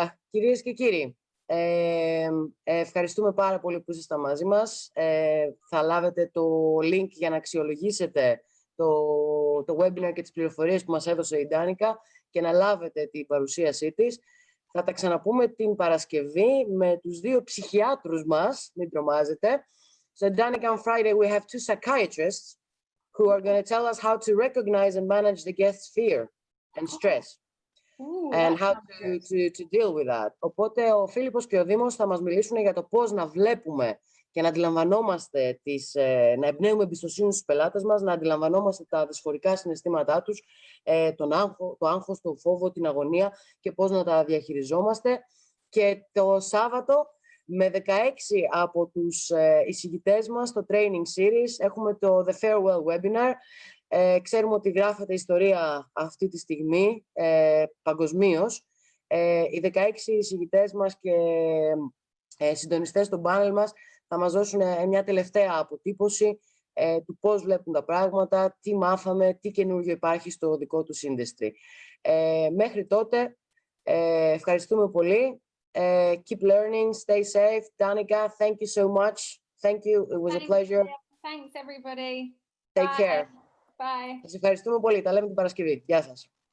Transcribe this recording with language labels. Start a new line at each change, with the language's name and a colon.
Greek: Κυρίες και κύριοι, ευχαριστούμε πάρα πολύ που ήσασταν μαζί μας. Θα λάβετε το link για να αξιολογήσετε το webinar και τις πληροφορίες που μας έδωσε η Ντάνικα και να λάβετε την παρουσίασή της. Θα τα ξαναπούμε την Παρασκευή με τους δύο ψυχιάτρους μας, μην τρομάζετε.
English: So Danica, on Friday we have 2 psychiatrists who are going to tell us how to recognize and manage the guest's fear and stress. And how to deal with that.
Greek: Οπότε ο Φίλιππος και ο Δήμος θα μας μιλήσουν για το πώς να βλέπουμε και να αντιλαμβανόμαστε να εμπνέουμε εμπιστοσύνη στους πελάτες μας, να αντιλαμβανόμαστε τα δυσφορικά συναισθήματά τους, το άγχος, το φόβο, την αγωνία και πώς να τα διαχειριζόμαστε. Και το Σάββατο με 16 από τους εισηγητές μας στο Training Series έχουμε το The Farewell Webinar. Ξέρουμε ότι γράφεται ιστορία αυτή τη στιγμή παγκοσμίως. Οι 16 εισηγητές μας και συντονιστές των πάνελ μας θα μας δώσουν μια τελευταία αποτύπωση του πώς βλέπουν τα πράγματα, τι μάθαμε, τι καινούργιο υπάρχει στο δικό τους industry. Μέχρι τότε, ευχαριστούμε πολύ.
English: Keep learning, stay safe. Danica, thank you so much. Thank you, it was a pleasure. Thanks everybody. Take care. Bye.
Greek: Σας ευχαριστούμε πολύ. Τα λέμε την Παρασκευή. Γεια σας.